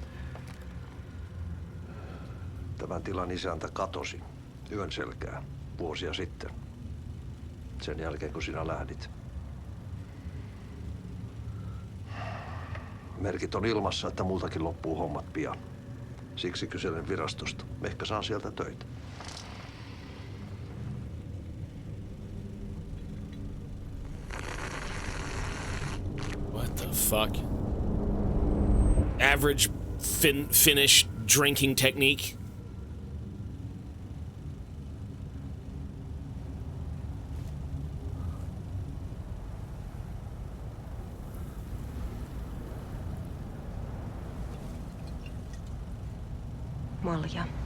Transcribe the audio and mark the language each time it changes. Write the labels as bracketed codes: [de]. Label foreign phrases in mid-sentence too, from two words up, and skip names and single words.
[fi] Tämän tilan isäntä katosi yön selkää vuosia sitten. Sen jälkeen, kun sinä lähdit. Merkit on ilmassa, että multakin loppuu hommat pian. Siksi kyselen virastosta. Ehkä saan sieltä töitä. [en] What the fuck? Average Finnish drinking technique? [fi] Malja.